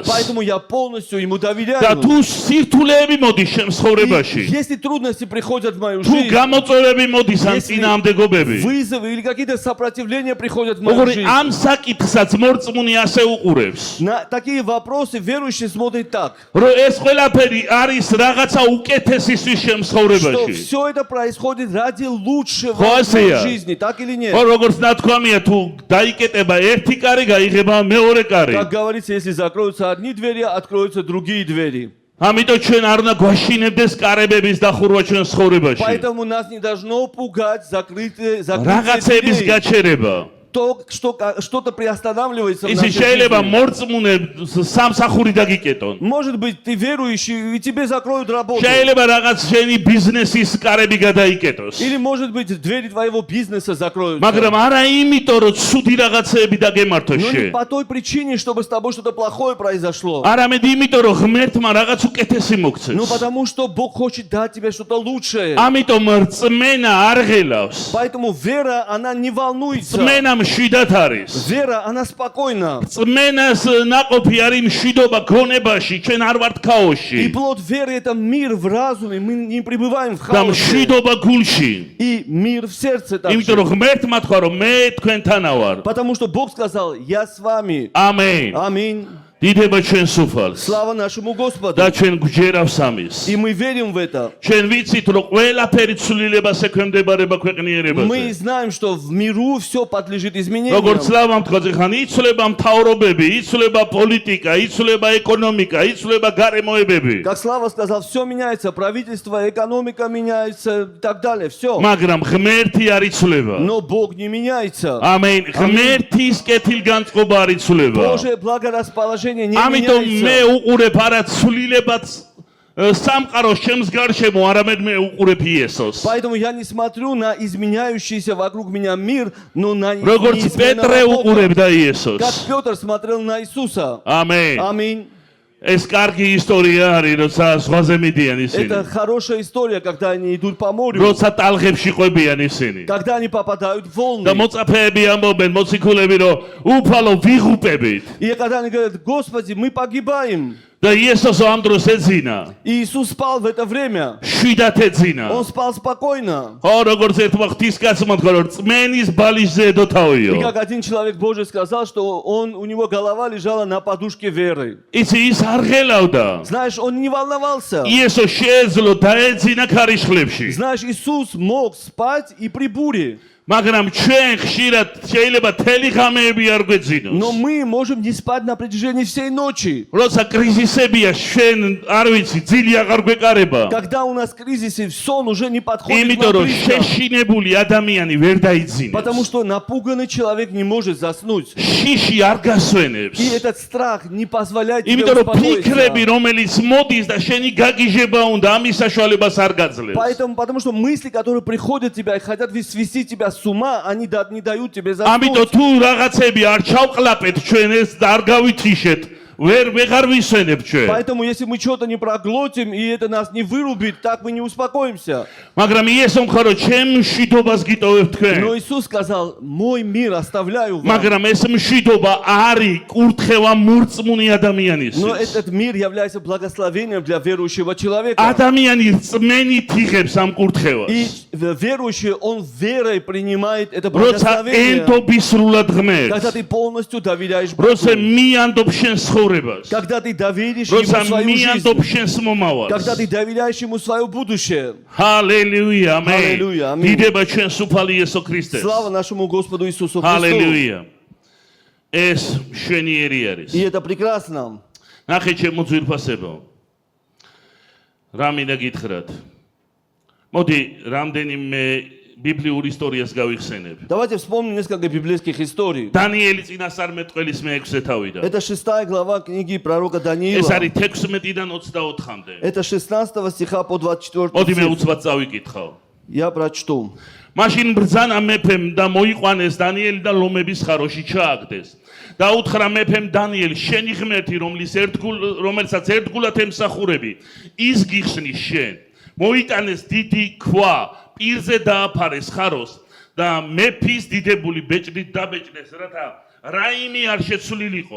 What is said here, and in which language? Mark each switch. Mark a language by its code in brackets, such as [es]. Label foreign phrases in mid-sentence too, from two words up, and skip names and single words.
[ru] Поэтому я полностью ему [ka] და [ru] доверяю. [ka] თუ სირთულეები მოდის ჩემ [ru] И [ka] ცხოვრებაში, [ru] если трудности приходят в мою [ka] თუ [ru] жизнь, [ka] გამოწვევები მოდის ან [ru] если [ka] წინააღმდეგობები, [ru] вызовы или какие-то сопротивления приходят в мою [ka] როგორი [ru] жизнь, [ka] ამ საკითხსაც მორწმუნე ასე უყურებს. [ru] на такие вопросы верующий смотрит так, [ka] რომ ეს ყველაფერი არის რაღაცა უკეთესისთვის ჩემ [ru] что [ka] ცხოვრებაში. [ru] все это происходит ради лучшего в Хосия. моей жизни, так или нет? [ka] ხო, როგორც ნათქვამია, თუ დაიკეტება ერთი კარი, გაიღება მეორე კარი. [ru] Как говорится, если закроются одни двери, откроются другие двери. [ka] ამიტომ ჩვენ არ უნდა გვაშინებდეს კარებების დახურვა ჩვენ ცხოვრებაში. [ru] Поэтому нас не должно пугать закрытые [ka] რაღაცების [ru] двери. [ka] გაჩერება. [ru] То, что что-то приостанавливается в [ka] ისი [ru] нашей [ka] შეიძლება [ru] жизни. [ka] მორწმუნე სამსახური დაგიკეტონ. [ru] Может быть, ты верующий, и тебе закроют работу. [ka] შეიძლება რაღაც შენი ბიზნესის კარები გადაიკეტოს. [ru] Или, может быть, двери твоего бизнеса закроются. [ka] მაგრამ არა იმიტომ, რომ ცუდი რაღაცები დაგემართოს [ru] Но не [ka] შენ. [ru] по той причине, чтобы с тобой что-то плохое произошло. [ka] არამედ იმიტომ, რომ ღმერთმა რაღაც უკეთესი მოგცეს. [ru] Но потому что Бог хочет дать тебе что-то лучшее. [ka] ამიტომ რწმენა არ ღელავს. [ru] Поэтому вера, она не волнуется. [ka] რწმენა მშვიდად არის. [ru] Вера, она спокойна. [ka] რწმენას ნაყოფი არის მშვიდობა გონებაში, ჩვენ არ ვართ [ru] И [ka] ქაოსში. [ru] плод веры – это мир в разуме. Мы не пребываем в [ka] და [ru] хаосе. [ka] მშვიდობა гулში. [ru] И мир в сердце [ka] იმიტომ [ru] также. [ka] რომ ღმერთმა თქვა რომ მე თქვენთანა ვარ. [ru] Потому что Бог сказал, я с вами. [ka] ამენ. [ru] Аминь. [ka] დიდება ჩვენს უფალს [ru] Слава нашему Господу. [ka] და ჩვენ გვჯერავს ამის. [ru] И мы верим в это. [ka] ჩვენ ვიცით, რომ ყველაფერი ცვლილებას ექვემდებარება ქვეყნიერებაზე. [ru] Мы знаем, что в миру все подлежит [ka] როგორც [ru] изменениям. [ka] ლავამ თქვა, ხან იცვლება მთავრობები, იცვლება პოლიტიკა, იცვლება ეკონომიკა, იცვლება გარემოებები. [ru] Как Слава сказал, все меняется, правительство, экономика меняется и так далее, все. [ka] მაგრამ ღმერთი არ იცვლება. [ru] Но Бог не меняется. [ka] ამენ. ღმერთის კეთილგანწყობა არ იცვლება. [ru] Божье благорасположение не [ka] ამიტომ მე [ru] меняется. [ka] უყურებ არა ცვლილებაც სამყაროს ჩემს გარშემო, არამედ მე უყურებ იესოს. [ru] Поэтому я не смотрю на изменяющийся вокруг меня мир, но на [ka] როგორც პეტრე [ru] неизменного Бога. [ka] უყურებდა იესოს. [ru] Как Петр смотрел на Иисуса. [ka] ამენ. [ru] Аминь. [ka] ეს კარგი ისტორია არის, როცა ზღვაზე მიდიან [ru] Это [ka] ისინი. [ru] хорошая история, когда они идут по морю, როცა ტალღებში ყვებიან ისინი. когда они попадают в [ka] და [ru] волны. [ka] მოწაფეები ამბობენ, მოციქულები, რომ უფალო ვიღუპებით. [ru] И когда они говорят, Господи, мы погибаем. [ka] და იესოს ამ დროს ეძინა. [ru] И Иисус спал в это время. [ka] შვიდად ეძინა. [ru] Он спал спокойно. [ka] ხო, როგორც ერთმა ღვთისკაცმა თქვა, რომ წმენის ბალიშზე ედო [ru] И [ka] თავიო. [ru] как один человек Божий сказал, что у него голова лежала на подушке веры. [ka] იცი ის არ ღელავდა. [ru] Знаешь, он не волновался. [ka] იესო შეეძლო დაეძინა ქარიშხლებში. [ru] Знаешь, Иисус мог спать и при буре. [ka] მაგრამ ჩვენ ხშირად შეიძლება თელი ღამეები არ გვეძინოს. [ru] Но мы можем не спать на протяжении всей ночи. [ka] როცა კრიზისებია, ჩვენ არ ვიცი, ძილი აღარ გვეკარება. [ru] Когда у нас кризисы, сон уже не подходит [ka] იმიტომ [ru] нам [ka] რომ [ru] близко. [ka] შეშინებული ადამიანი ვერ დაიძინებს. [ru] Потому что напуганный человек не может заснуть. [ka] შიში არ გასვენებს. [ru] И этот страх не позволяет тебе [ka] იმიტომ რომ ფიქრები, [ru] успокоиться. [ka] რომელიც მოდის და შენი გაგიჟება უნდა, ამის საშუალებას არ გაძლევს. [ru] Потому что мысли, которые приходят в тебя и хотят свести тебя с ума, они не дают тебе [ka] ამიტომ [ru] заснуть. [ka] თუ რაღაცები არ ჩავყლაპეთ ჩვენ ეს და არ გავითიშეთ, ვეღარ ვისვენებ ჩვენ. [ru] Поэтому, если мы что-то не проглотим, и это нас не вырубит, так мы не успокоимся. [ka] მაგრამ იესო მხარო ჩემ მშვიდობას გიტოვებ თქვენ. [ru] Но Иисус сказал, мой мир оставляю вам. [ka] მაგრამ ეს მშვიდობა არის კურთხევა მურწმუნი [ru] Но [ka] ადამიანისთვის. [ru] этот мир является благословением для верующего человека. ადამიანი რწმენით იღებს ამ კურთხევას. И верующий, он верой принимает это [ka] როცა [ru] благословение. [ka] ენდობ სრულად [ru] Когда [ka] ღმერთს. [ru] ты полностью доверяешь Богу. [ka] როცა მიანდობ შენ ცხოვრებას. [ru] Когда ты доверишь Ему [ka] როცა [ru] свою [ka] მიანდობ [ru] жизнь. [ka] შენს მომავალს. [ru] Когда ты доверяешь Ему свое будущее. [ka] ჰალელუია, ამენ. Ჰალელუია, ამინ. დიდება ჩვენს უფალი იესო ქრისტეს. [ru] Слава нашему Господу Иисусу Христу. [ka] ჰალელუია. ეს შვენიერი არის. [ru] И это прекрасно. [ka] ნახე ჩემო ძვირფასებო. რა მინდა გითხრათ? მოდი, რამდენიმე ბიბლიურ ისტორიას გავიხსენებ. [ru] Давайте вспомним несколько библейских историй. [ka] დანიელი წინასწარმეტყველის მე-6 თავიდან. [ru] Это 6 глава книги пророка [ka] ეს [ru] Даниила. [ka] არის 16-დან 24-მდე. [ru] Это 16 стиха по 24 [ka] მოდი მე [ru] стих. [ka] უცბად წავიკითხავ. [ru] Я прочту. [ka] მაშინ ბრძანა მეფემ და მოიყვანეს დანიელი და ლომების ხაროში ჩააგდეს. და უთხრა მეფემ დანიელ, შენი ღმერთი, რომელსაც ერთგულად ემსახურები, ის გიხსნის შენ. მოიტანეს დიდი ქვა, პირზე დააფარეს ხაროს და მეფის დიდებული ბეჭდით დაბეჭდეს, რათა რაიმე არ შეცვლილიყო.